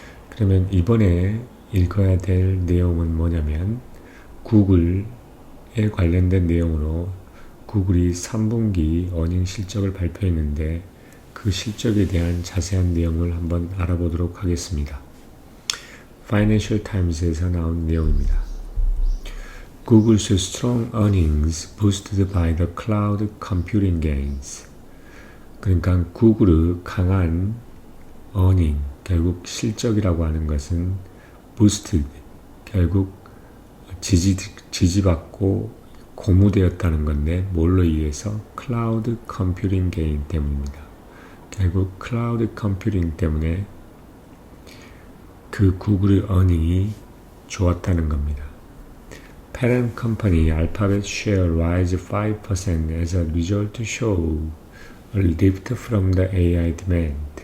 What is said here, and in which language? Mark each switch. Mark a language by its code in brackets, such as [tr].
[ko] 그러면 이번에 읽어야 될 내용은 뭐냐면 구글에 관련된 내용으로 구글이 3분기 어닝 실적을 발표했는데 그 실적에 대한 자세한 내용을 한번 알아보도록 하겠습니다. Financial Times에서 나온 내용입니다. [en] Google's strong earnings boosted by the cloud computing gains. [ko] 그러니까 구글의 강한 earning, 결국 실적이라고 하는 것은 boosted, 결국 지지받고 고무되었다는 건데 뭘로 의해서? [en] cloud computing gain 때문입니다. [ko] 결국 클라우드 컴퓨팅 때문에 그 구글의 earning이 좋았다는 겁니다. [en] Parent company Alphabet share rise 5% as a result show a lift from the AI demand.